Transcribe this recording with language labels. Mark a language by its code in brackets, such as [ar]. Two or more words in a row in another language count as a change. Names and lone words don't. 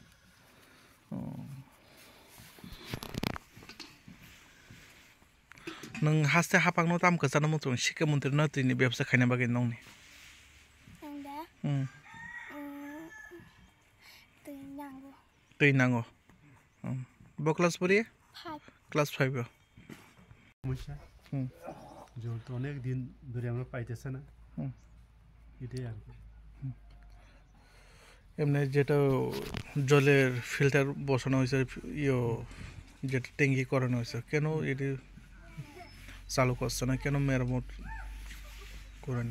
[trp] nang haste hapang no tam kasana mo tong shika montir na tini ব্যবসা khaina bagay nong ni tei nango bo class pori class 5 yo [bn] মুশা জল তো অনেক দিন ধরে আমরা পাইতেছ না এটাই আর এমনি যেটা জলের ফিল্টার বসানো হয়েছে ইয়ো যেটা ট্যাঙ্কি করানো হয়েছে কেন এটি চালু করছে না কেন মেরামত করেনি